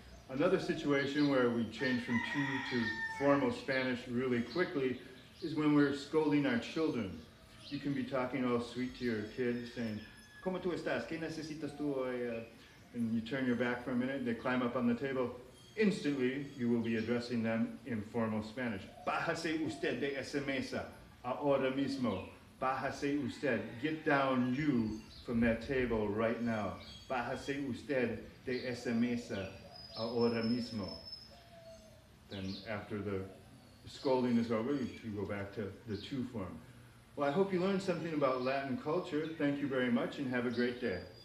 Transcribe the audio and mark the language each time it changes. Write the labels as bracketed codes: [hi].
[en] Another situation where we change from to formal Spanish really quickly is when we're scolding our children. You can be talking all sweet to your kid, saying, [es] ¿Cómo tú estás? ¿Qué necesitas tú hoy? [en] And you turn your back for a minute, they climb up on the table. Instantly, you will be addressing them in formal Spanish. [es] Bájase usted de esa mesa ahora mismo. Bájase usted. [en] Get down, you, from that table right now. [es] Bájase usted de esa mesa ahora mismo. [en] Then after the scolding is over, you go back to the to form. Well, I hope you learned something about Latin culture. Thank you very much and have a great day.